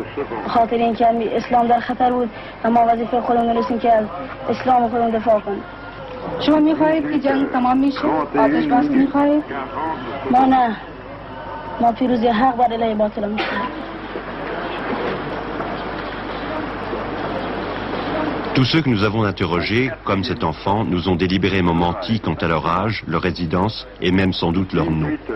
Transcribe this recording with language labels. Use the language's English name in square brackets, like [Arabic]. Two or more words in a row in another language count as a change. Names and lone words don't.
[Persian] خاطر اینکه اسلام در خطر بود و ما وظیفه خودمون رسیم که از اسلام خودمون دفاع کنیم. شما میخواهید که جنگ تمام میشه؟ آتش بس میخواهید؟ ما نه. ما پیروزی حق بر علیه باطل میخواهیم. [French] Tous ceux que nous avons interrogés, comme cet enfant, nous ont délibérément menti quant à leur âge, leur résidence et même sans doute leur nom.